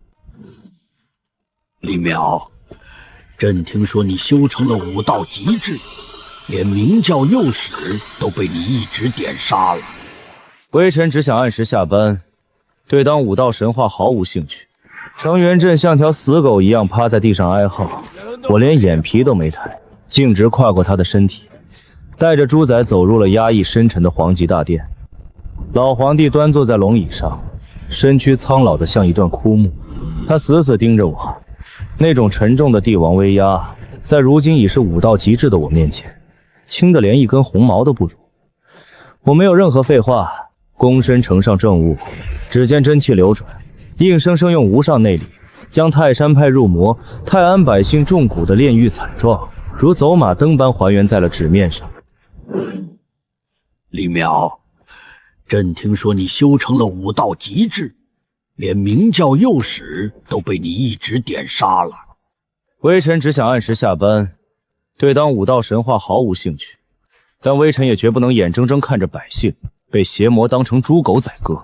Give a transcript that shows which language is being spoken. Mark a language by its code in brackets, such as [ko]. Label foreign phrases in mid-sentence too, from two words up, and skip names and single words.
[zh] 李淼，朕聽說你修成了武道極致，連明教幼史都被你一指點殺了。微臣只想按時下班，對當武道神話毫無興趣。程元振像條死狗一樣趴在地上哀嚎，我連眼皮都沒抬，徑直跨過他的身體，帶着豬仔走入了壓抑深沉的皇極大殿。老皇帝端坐在龍椅上，身軀蒼老的像一段枯木，他死死盯着我，那種沉重的帝王威壓在如今已是武道极致的我面前轻得連一根紅毛都不如。我没有任何廢話，躬身呈上政務，只見真氣流轉，硬生生用無上內力將泰山派入魔、泰安百姓中蛊的煉獄慘狀如走馬燈般還原在了紙面上。李淼，朕听說你修成了武道极致，连明教幼史都被你一指点杀了。微臣只想按时下班，对当武道神话毫无興趣，但微臣也绝不能眼睁睁看着百姓被邪魔当成豬狗宰割。